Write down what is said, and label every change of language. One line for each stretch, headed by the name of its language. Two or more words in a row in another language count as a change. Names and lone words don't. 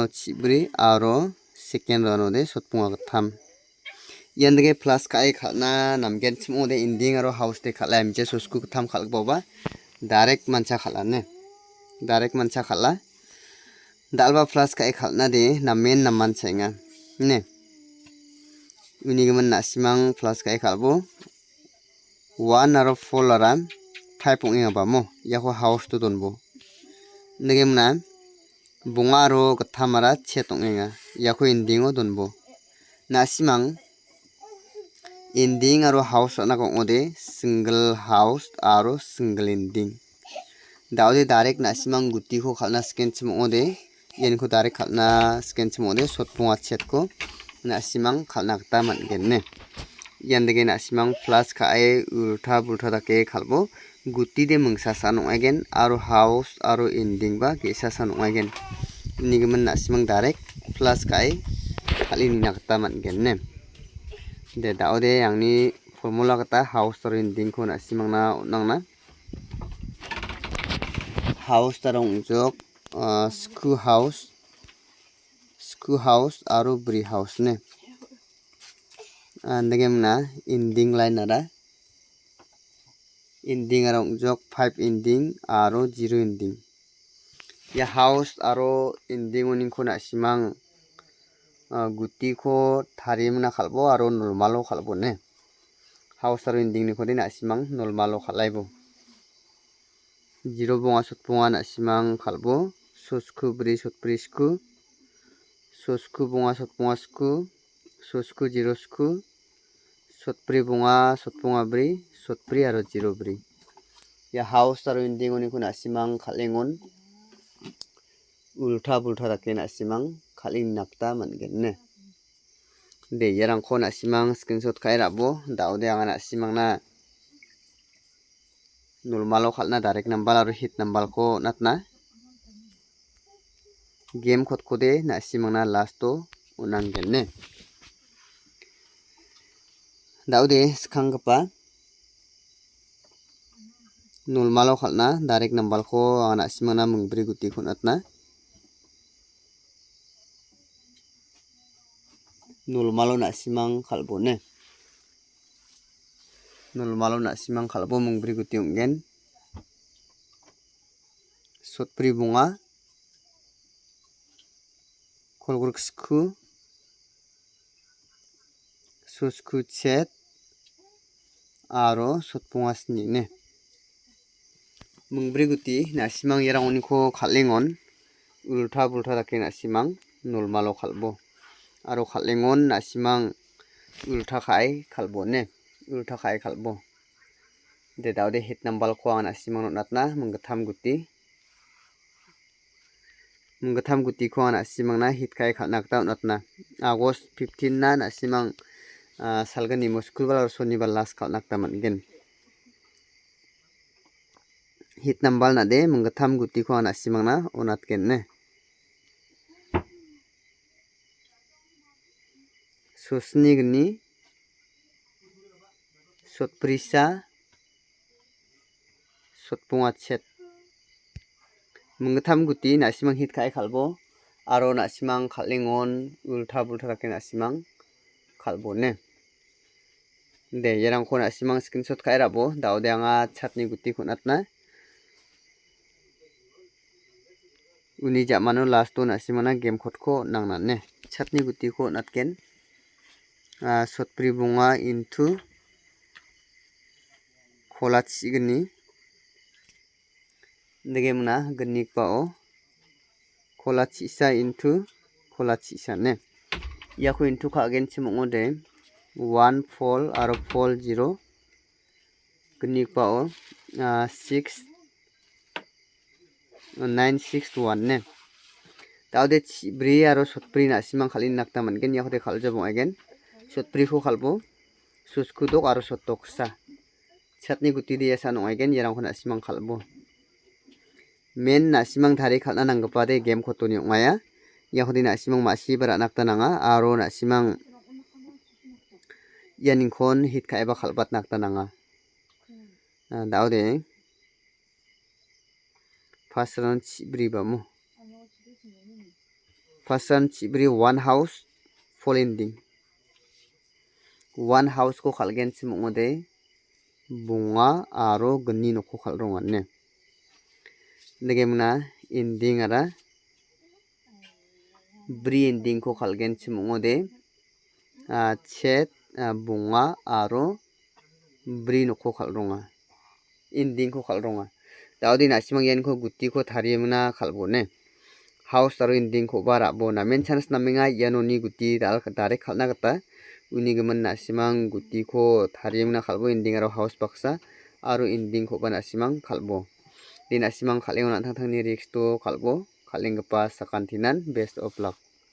Garo: chibri aro second rano de sotpunga gatham yandege plus kai khalna namgen chimo de ending aro house de khala mje sosku gatham khalboba direct mancha khalane direct mancha khala dalba plus kai khalna de na main na manchainga ne unigimin na simang plus kai khalbo 1 aro 4 lara 5 ongenga ba mo yako house to donbo negemna bungaro gathamara chetongenga yako ending o donbo na simang ending aro house na ongode
English: single house
Garo: aro single ending daude direct na simang guti ko khalna scan chimode yenko direct khalna scan chimode sotpunga chat ko na simang khalna gta matgen ne yandege na simang plus khae ulta bulta dake khalbo guti de mungsa sanongagen aro house aro ending ba gesa sanongagen nigimin na simang direct plus khae khalini nakta matgen ne de daude yangni formula kata house aro ending ko na simangna onangna house tarong jok
English: school house
Garo: aro bri house ne negemna
English: ending line
Garo: ara ending arong jok 5 ending aro 0 ending. Ya house aro ending uning ko na simang gutiko tarimna khalbo aro normalo khalbo ne. House aro ending ni kode nasimang normalo khalaibo. 0 bunga sotpunga nasimang khalbo. Sosku bri sotbri sku. Sosku bunga sotpunga sku. Sosku 0 sku. Sotbri bunga sotpunga bri. Sotbri aro 0 bri. Ya house aro ending ni ko nasimang khalingon. Ulta bulta dake nasimang khaling nakta mangen ne. De yarangko nasimang screenshot kai rabo. Daude anga nasimang na normalo khalna
English: direct number
Garo: aro
English: hit number
Garo: ko natna.
English: Game code
Garo: kode nasimang na lasto unanggen ne. Daude skangpa normalo khalna
English: direct number
Garo: ko anga nasimang na mungbri guti ko natna. Normalo nasimang khalbo ne. Normalo nasimang khalbo mungbri guti ungen. Sotbri bunga. Kolgruk sku. Sosku chet. Aro sotpunga sni ne. Mungbri guti nasimang yarang uniko khalingon. Ulta bulta dake nasimang normalo khalbo. Aro khalingon nasimang ulta khai khalbo ne. Ulta khai khalbo. De daude
English: hit number
Garo: ko anga nasimang natna munggatham guti. Munggatham guti ko anga nasimang na hit khai khalnakta natna. August 15 na nasimang salgani mo school bal aro shonibar last khalnakta mangen.
English: Hit number
Garo: na de munggatham guti ko anga nasimang na onatgen ne. Sosni gni sotprisa sotpunga chet. Munggatham guti nasimang hit khai khalbo aro nasimang khalingon ulta bulta dake nasimang khalbo ne. De yarangko nasimang screenshot khai rabo daude anga chatni guti ko natna. Uni jamano lasto nasimang na
English: game code
Garo: ko nangna ne. Chatni guti ko natken. Sotbri bunga into khola chigni. Degemna gnik pao khola chisa into khola chisa ne. Yako into ka again chimongo de 1 fall aro fall 0 gnik pao 6 961 ne. Daude chibri aro sotbri nasimang khalin nakta mangen yakode khaljabo again. Sotbri ko khalbo. Susku dok aro sotok sa. Chatni guti dia sa nong again yarangko nasimang khalbo. Men nasimang thari khalna nanggapa de
English: game code
Garo: ni ongaya. Yakode nasimang masi bara nakta nanga aro nasimang yaningkon hit kaiba khalbat nakta nanga. Daude
English: first round
Garo: chibri bamu.
English: First round
Garo: chibri
English: one house full ending. One house
Garo: ko khalgen chimongo de bunga aro gni nokko khalrongan ne. Degemna ending ara bri ending ko khalgen chimongo de chet bunga aro bri nokko khalronga. Ending ko khalronga. Daude nasimang yan ko guti ko tharimna khalbo ne. House aro ending ko bara bo na men chance naminga yanoni guti direct khalna gata. Uni gaman nasimang guti ko tharimna khalbo ending aro house baksa aro ending ko ba nasimang khalbo. Di nasimang khalingon thang thangni risk to khalbo khalingpa sakantinan
English: best of luck.